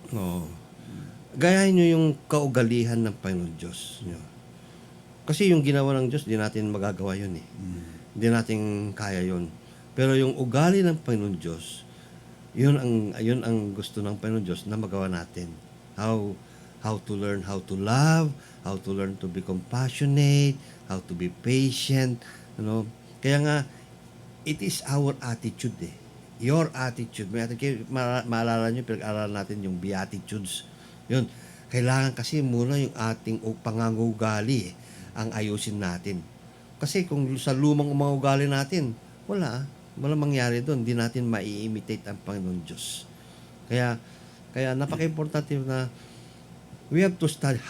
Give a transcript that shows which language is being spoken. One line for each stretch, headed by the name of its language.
Filipino: Oo. Gayahin nyo yung kaugalihan ng Panginoon Diyos. Kasi yung ginawa ng Diyos, di natin magagawa yun eh. Hindi natin kaya yun. Pero yung ugali ng Panginoon Diyos, yun ang gusto ng Panginoon Diyos na magawa natin.
English: How to learn how to love, how to learn to be compassionate, how to be patient,
Filipino: Kaya nga,
English: it is our attitude eh. Your attitude.
Filipino: Maalala nyo, pinag-aralan natin yung Beatitudes. Yun. Kailangan kasi muna yung ating pangangugali ang ayusin natin. Kasi kung sa lumang mga ugali natin, wala mangyari doon. Hindi natin mai-imitate ang Panginoon Diyos. Kaya napaka-importante na
English: we have to study.